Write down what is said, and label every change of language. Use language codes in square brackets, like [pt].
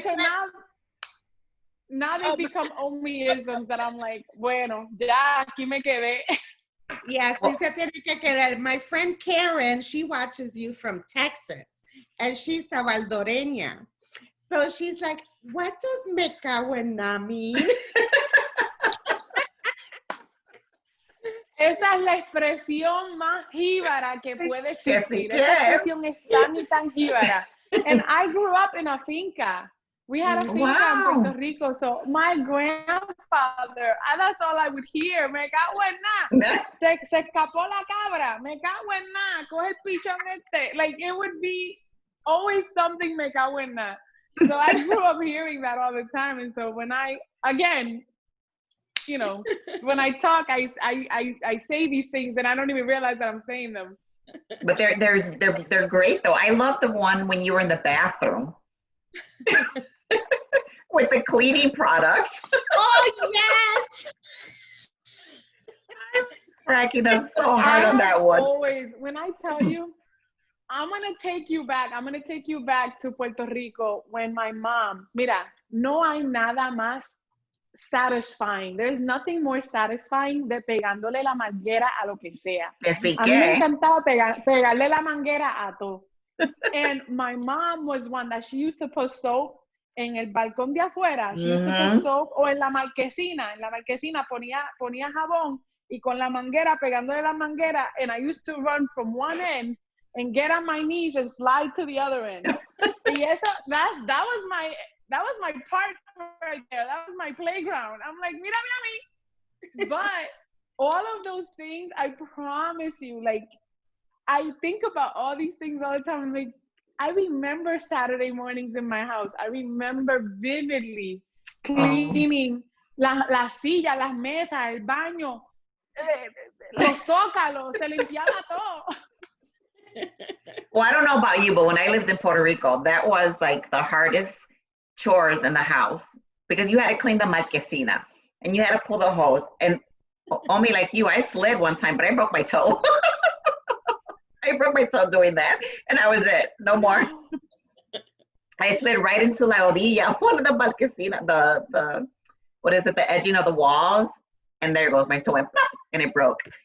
[en] so now they become onlyisms that I'm like, [es] bueno, ya, aquí me quedé. Yes, se tiene que quedar. [en] My friend Karen, she watches you from Texas, and she's salvadoreña. So she's like, what does [es] me cago en na [en] mean? [es] Esa es la expresión más jíbara que puede existir. Esa expresión es tan y tan jíbara. [en] And I grew up in a finca. We had a finca in Puerto Rico. So my grandfather, that's all I would hear. [es] Me cago en na. Se escapó la cabra. Me cago en na. Coge el pichón este. [en] Like, it would be always something [es] me cago en na. [en] So I grew up hearing that all the time. And so when I, again, you know, when I talk, I say these things and I don't even realize that I'm saying them. But they're great though. I love the one when you were in the bathroom with the cleaning products. Oh yes! I'm cracking up so hard on that one. Always, when I tell you, I'm gonna take you back to Puerto Rico when my mom, [es] mira, no hay nada más [en] satisfying. There's nothing more satisfying [es] de pegándole la manguera a lo que sea. A mí me encantaba pegarle la manguera a todo. [en] And my mom was one that she used to put soap [es] en el balcón de afuera. [en] She used to put soap, [es] o en la marquesina. En la marquesina ponía jabón y con la manguera, pegándole la manguera. [en] And I used to run from one end and get on my knees and slide to the other end. [es] Y eso, [en] that was my part right there. That was my playground. I'm like, [es] mira, mami. [en] But all of those things, I promise you, like, I think about all these things all the time. I'm like, I remember Saturday mornings in my house. I remember vividly cleaning [es] la silla, las mesas, el baño, los zócalos, se limpiaba todo. [en] Well, I don't know about you, but when I lived in Puerto Rico, that was like the hardest chores in the house because you had to clean the marquesina and you had to pull the hose. And Omi, like you, I slid one time, but I broke my toe. I broke my toe doing that, and that was it. No more. I slid right into [es] la orilla, [en] one of the marquesina, the what is it, the edging of the walls, and there goes my toe, and it broke.